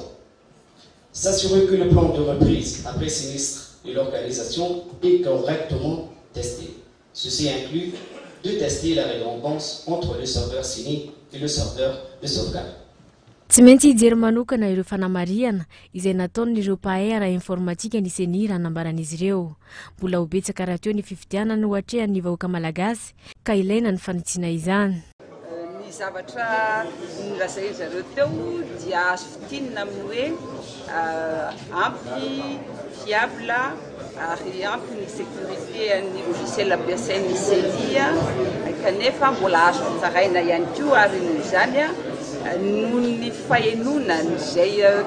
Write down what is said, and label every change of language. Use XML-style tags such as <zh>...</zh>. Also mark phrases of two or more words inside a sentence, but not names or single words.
<fr>S'assurer que le plan de reprise après sinistre de l'organisation est correctement testé. Ceci inclut de tester la redondance entre le serveur CENI et le serveur de sauvegarde.</fr> <mg>Tsy maintsy hijery manokana ireo fanamariana izay nataon'ireo mpahay ara-informatika ny Sony raha nambaran'izy ireo. Mbola ho betsaka raha teo ny fifidianana ho atrehan'ny vahoaka malagasy ka ilaina ny fanitsiana izany. Ny zavatra nolazainy zareo teo dia azo fitinina amin'ny hoe ampy fiable ary ampy ny sécurité ny logiciel ampiasain'ny Sony kanefa mbola azo fitsaraina ihany koa ary noho izany noho ny fahenonany izay</mg>